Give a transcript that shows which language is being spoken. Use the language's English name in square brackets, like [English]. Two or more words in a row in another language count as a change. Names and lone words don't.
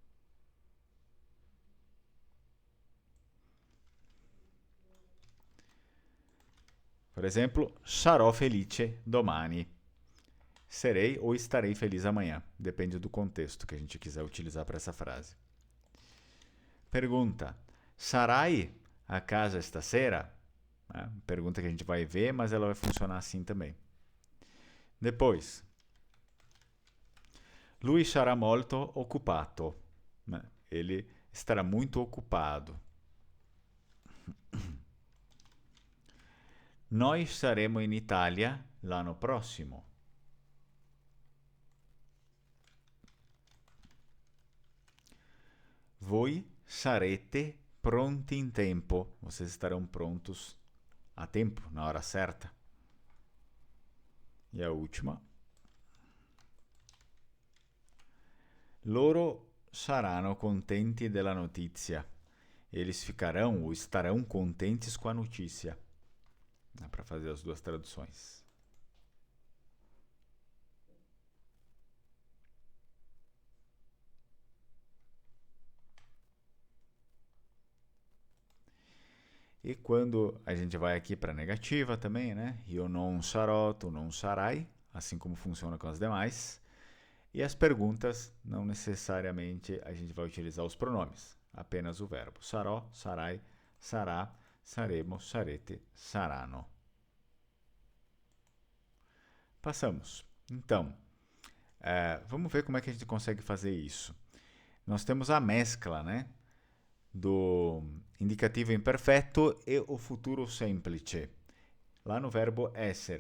[Portuguese] Por exemplo, [Italian] sarò felice domani. [Portuguese] Serei ou estarei feliz amanhã. Depende do contexto que a gente quiser utilizar para essa frase. [Italian] Pergunta: sarai a casa stasera? [Portuguese] Pergunta que a gente vai ver, mas ela vai funcionar assim também. Depois, [Italian] lui sarà molto occupato. [Portuguese] Ele estará muito ocupado. [Italian] Nós saremo in Italia l'anno prossimo. Voi sarete pronti in tempo. [Portuguese] Vocês estarão prontos a tempo, na hora certa. E a última. [Italian] Loro saranno contenti della notizia. [Portuguese] Eles ficarão ou estarão contentes com a notícia. Dá para fazer as duas traduções. E quando a gente vai aqui para a negativa também, né? [Italian] Io non sarò, tu non sarai, [Portuguese] assim como funciona com as demais. E as perguntas, não necessariamente a gente vai utilizar os pronomes, apenas o verbo. [Italian] Sarò, sarai, sarà, saremo, sarete, saranno. [Portuguese] Passamos. Então, vamos ver como é que a gente consegue fazer isso. Nós temos a mescla, né? Do indicativo imperfetto e o [Italian] futuro semplice, [Portuguese] lá no verbo essere.